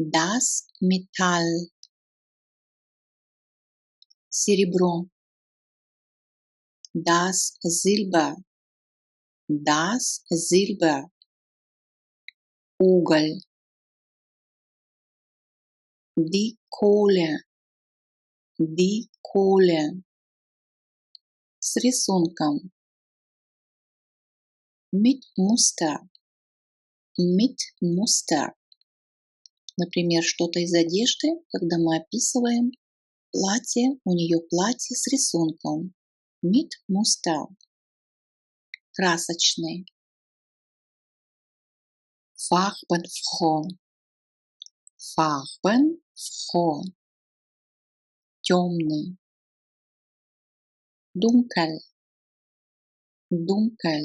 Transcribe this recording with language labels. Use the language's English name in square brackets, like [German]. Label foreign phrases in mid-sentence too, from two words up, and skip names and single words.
[German] Das Metall. Серебро. Das Silber. Das Silber. Уголь. Die Kohle. Die Kohle. [Russian] С рисунком. [German] Mit Muster. Mit Muster. [Russian] Например, что-то из одежды, когда мы описываем платье, у нее платье с рисунком. [German] Mit Muster. Красочный. Farbenfroh. Farbenfroh. Темный. Dunkel. Dunkel.